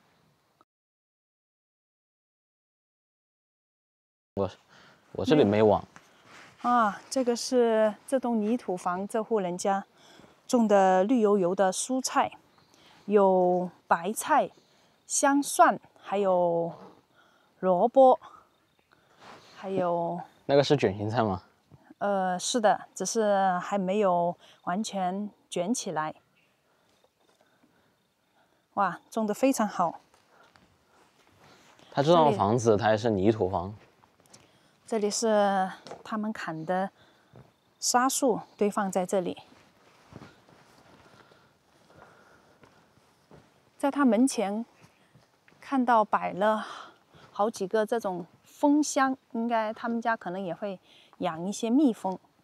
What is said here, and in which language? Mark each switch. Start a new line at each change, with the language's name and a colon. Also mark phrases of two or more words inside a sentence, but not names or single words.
Chinese: 我這裡沒網。啊，這個是這棟泥土房，這戶人家種的綠油油的蔬菜，有白菜、香蒜，還有蘿蔔，還有那個是卷心菜嗎？是的，只是還沒有完全捲起來。哇，種得非常好。它這棟房子它也是泥土房。這裡是他們砍的沙樹堆放在這裡，在他門前看到擺了好幾個這種蜂箱，應該他們家可能也會養一些蜜蜂。